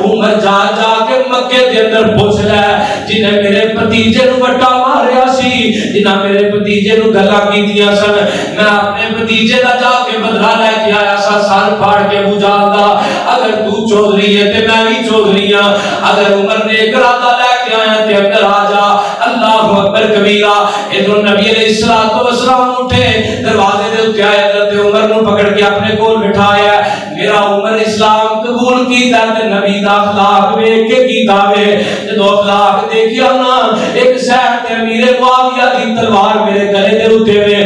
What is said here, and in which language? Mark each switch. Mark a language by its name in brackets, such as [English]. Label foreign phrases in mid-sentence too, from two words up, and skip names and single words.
[Punjabi] عمر جا جا کے مکے دے اندر پچھ لے جنہیں میرے بھتیجے نوں وٹا ماریا سی، جنہیں میرے بھتیجے نوں گلاں کیتیاں سن، میں اپنے بھتیجے دا جاکے بدلہ لےکے آیا سا سر پھاڑ کے بجھادا. اگر تو چوہدری ہے تے میں بھی چوہدری ہاں، اگر عمر نے ارادہ لےکے آیا تے اندر آ جا. [Arabic] الله أكبر كبيرا. [Punjabi] ادھروں نبی [Arabic] عليه الصلاة والسلام [Punjabi] اٹھے، دروازے دے اتے آئے، حضرت عمر نوں پکڑ کے اپنے کول بٹھایا. میرا عمر اسلام قبول کیتا تے نبی دا اخلاق ویکھ کے کیتا وے. جدوں اخلاق دیکھیا نا اک سائیڈ تے امیر معاویہ دی تلوار میرے گلے دے اتے وے.